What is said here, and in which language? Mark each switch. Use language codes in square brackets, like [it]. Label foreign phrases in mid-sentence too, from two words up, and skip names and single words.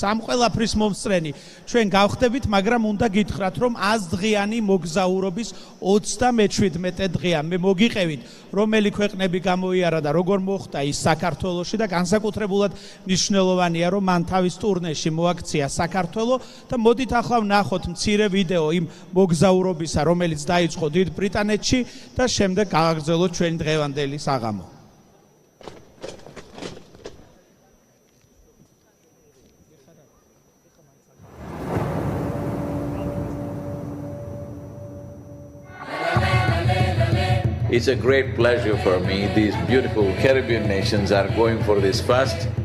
[ka] ამ ყველაფრის მომსწრენი ჩვენ გავხდებით, მაგრამ უნდა გითხრათ, რომ 100 დღიანი მოგზაურობის 37 დღეა მე მოგიყევით, რომელი ქვეყნები გამოიარა და როგორ მოხდა ის საქართველოში და განსაკუთრებულად მნიშვნელოვანია, რომ მან თავის ტურნეში მოაქცია საქართველო და მოდით ახლა ვნახოთ მცირე ვიდეო იმ მოგზაურობისა, რომელიც დაიწყო დიდ ბრიტანეთში და შემდეგ გავაგრძელოთ ჩვენი დღევანდელი საღამო. [en] It's a great pleasure for me. These beautiful Caribbean nations are going for this fast.